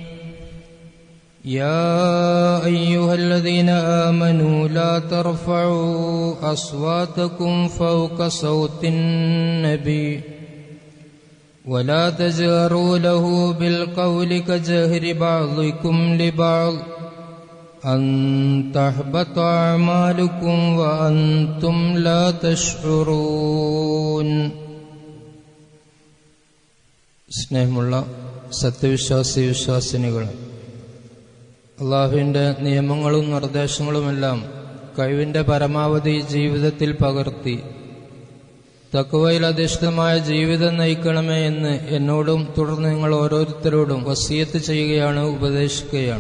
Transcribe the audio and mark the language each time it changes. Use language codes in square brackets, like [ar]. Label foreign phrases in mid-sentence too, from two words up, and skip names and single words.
[ar] يا أيها الذين آمنوا لا ترفعوا أصواتكم فوق صوت النبي ولا تجهروا له بالقول كجهر بعضكم لبعض أن تحبط أعمالكم وأنتم لا تشعرون. [ml] സ്നേഹമുള്ള സത്യവിശ്വാസികളെ, അള്ളാഹുവിൻ്റെ നിയമങ്ങളും നിർദ്ദേശങ്ങളുമെല്ലാം കഴിവിൻ്റെ പരമാവധി ജീവിതത്തിൽ പകർത്തി തഖ്വയിൽ അധിഷ്ഠിതമായ ജീവിതം നയിക്കണമേ എന്ന് എന്നോടും തുടർന്ന് നിങ്ങൾ ഓരോരുത്തരോടും വസിയത്ത് ചെയ്യുകയാണ്, ഉപദേശിക്കുകയാണ്.